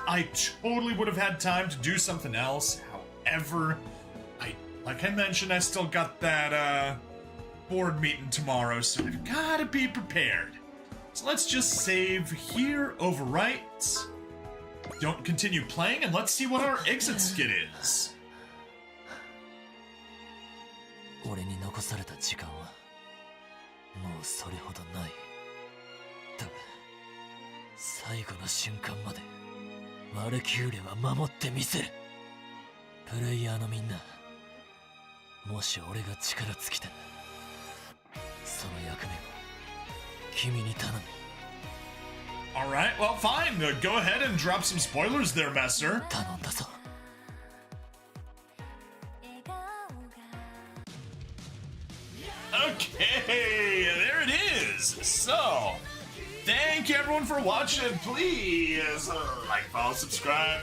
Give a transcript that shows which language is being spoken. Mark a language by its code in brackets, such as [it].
[en] I totally would have had time to do something else. However, like I mentioned, I still got that board meeting tomorrow, so I've gotta be prepared. So let's just save here, overwrite. Don't continue playing, and let's see what our exit skit is. [ja] 俺に残された時間はもうそれほどない。だが最後の瞬間までワルキューレは守ってみせる。プレイヤーのみんな、もし俺が力尽きたらその役目を君に頼む。 [en] Alright, well, fine. Go ahead and drop some spoilers there, Messer. [ja] 頼んだぞ。 [en] Okay, there it is. So, thank you everyone for watching. Please like, follow, subscribe.